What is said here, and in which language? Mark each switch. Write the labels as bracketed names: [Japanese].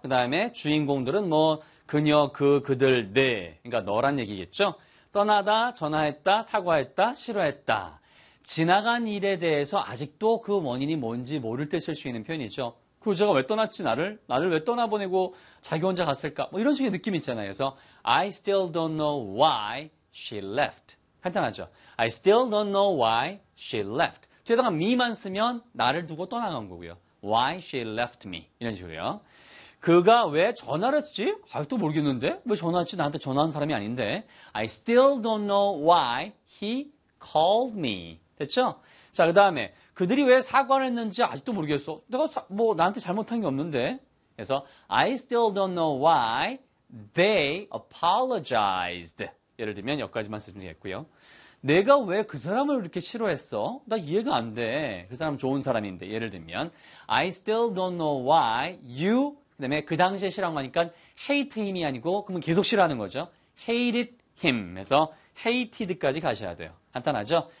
[Korean] 그 다음에 주인공들은 뭐 그녀, 그, 그들, 네. 그러니까 너란 얘기겠죠. 떠나다, 전화했다, 사과했다, 싫어했다. 지나간 일에 대해서 아직도 그 원인이 뭔지 모를 때 쓸 수 있는 표현이죠. 그 여자가 왜 떠났지, 나를? 나를 왜 떠나보내고 자기 혼자 갔을까? 뭐 이런 식의 느낌이 있잖아요. [English] 그래서 I still don't know why she left. [Korean] 간단하죠. [English] I still don't know why she left. [Korean] 뒤에다가 me만 쓰면 나를 두고 떠나간 거고요. [English] Why she left me. [Korean] 이런 식으로요. 그가 왜 전화를 했지? 아직도 모르겠는데. 왜 전화했지? 나한테 전화한 사람이 아닌데. [English] I still don't know why he called me. [Korean] 됐죠? 자, 그 다음에 그들이 왜 사과를 했는지 아직도 모르겠어. 내가 뭐 나한테 잘못한 게 없는데. [English] 그래서 I still don't know why they apologized. [Korean] 예를 들면 여기까지만 쓰면 되겠고요. 내가 왜 그 사람을 이렇게 싫어했어? 나 이해가 안 돼. 그 사람 좋은 사람인데. 예를 들면 [English] I still don't know why you [Korean] 그 다음에 그 당시에 싫어하는 거니까 [English] hate him [Korean] 이 아니고 그러면 계속 싫어하는 거죠. [English] hated him [Korean] 해서 hated까지 가셔야 돼요. 간단하죠?